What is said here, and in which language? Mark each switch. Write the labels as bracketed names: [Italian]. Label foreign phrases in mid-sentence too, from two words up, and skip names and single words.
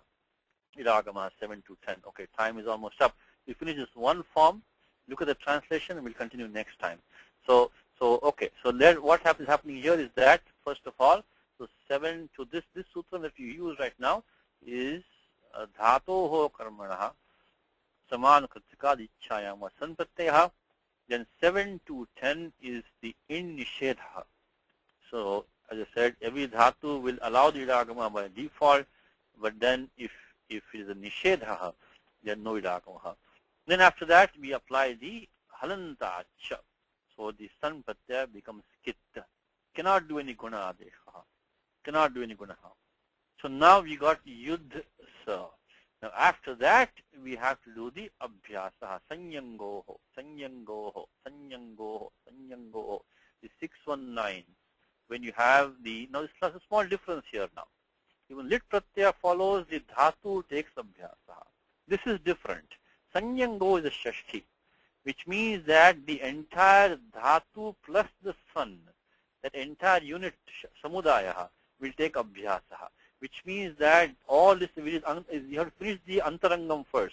[English] Idagamaha 7 to 10. Okay, time is almost up. We finish this one form. Look at the translation, and we'll continue next time. So okay. So what is happening here is that first of all, so 7 to this sutra that you use right now is [Sanskrit] धातोः कर्मणः समान कृतिक दिच्छयं सन् प्रत्यय. [English] Then 7 to 10 is the in nishedha. So as I said, every dhatu will allow the idagama by default, but then if it is a nishedha, then no idagama. Then after that we apply the [Sanskrit] हलन्ता च. [English] So the [Sanskrit] सन् प्रत्यय [English] becomes kitta. Cannot do any [Sanskrit] गुण आदेश. [English] Cannot do any guna. So now we got yud sa. Now after that we have to do the abhyasa. [Sanskrit] सन्यङोः, सन्यङोः, सन्यङोः, सन्यङोः. The 619. When you have the, now this is a small difference here now. Even लिट् प्रत्यय follows, the dhatu takes abhyasa. This is different. Sanyango is a shashti, which means that the entire dhatu plus the sun, that entire unit samudaya will take abhyasa, which means that all this, you have to finish the antarangam first.